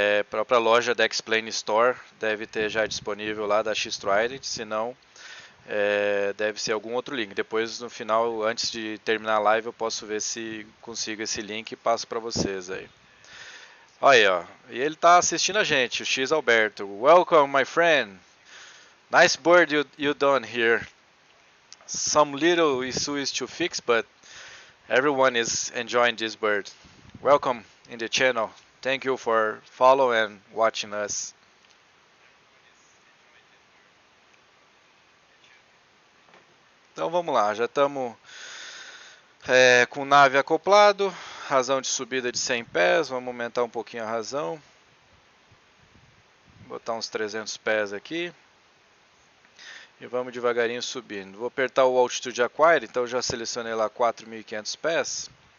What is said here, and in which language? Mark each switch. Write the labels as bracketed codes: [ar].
[pt] Própria loja da X-Plane Store deve ter já disponível lá da X-Trident, se não, deve ser algum outro link. Depois no final, antes de terminar a live, eu posso ver se consigo esse link e passo para vocês aí. Aí, ó, e ele tá assistindo a gente, o X Alberto. [en] Welcome, my friend. Nice bird you done here. Some little issues to fix, but everyone is enjoying this bird. Welcome in the channel. Thank you for following and watching us. [pt] Então vamos lá, já estamos com nave acoplado, razão de subida de 100 pés, vamos aumentar um pouquinho a razão. Botar uns 300 pés aqui. E vamos devagarinho subindo. Vou apertar o Altitude Acquire, então já selecionei lá 4.500 pés.